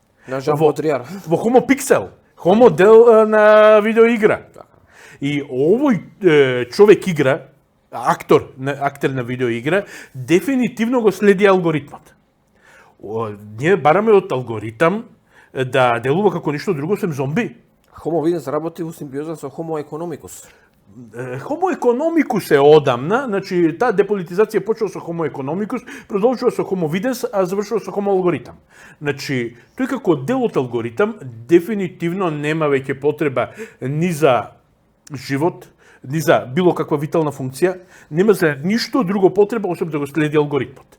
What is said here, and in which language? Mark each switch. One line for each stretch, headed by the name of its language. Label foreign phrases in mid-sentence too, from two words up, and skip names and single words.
Macedonian: Во
Latin: Homo pixel,
Macedonian: Homo дел на видеоигра. И овој човек игра, актер на видеоигра, дефинитивно го следи алгоритмот. Ние бараме од алгоритам да делува како ништо друго, сем зомби.
Latin: Homo videns
Macedonian: работи во симбиоза со
Latin: Homo economicus. Homo economicus
Macedonian: е одамна, значи таа деполитизација почела со
Latin: Homo economicus,
Macedonian: продолжува со
Latin: Homo videns,
Macedonian: а завршува со Homo алгоритам. Значи, тој како дел од алгоритам дефинитивно нема веќе потреба ни за живот, ни за било каква витална функција, нема за ништо друго потреба освен да го следи алгоритмот.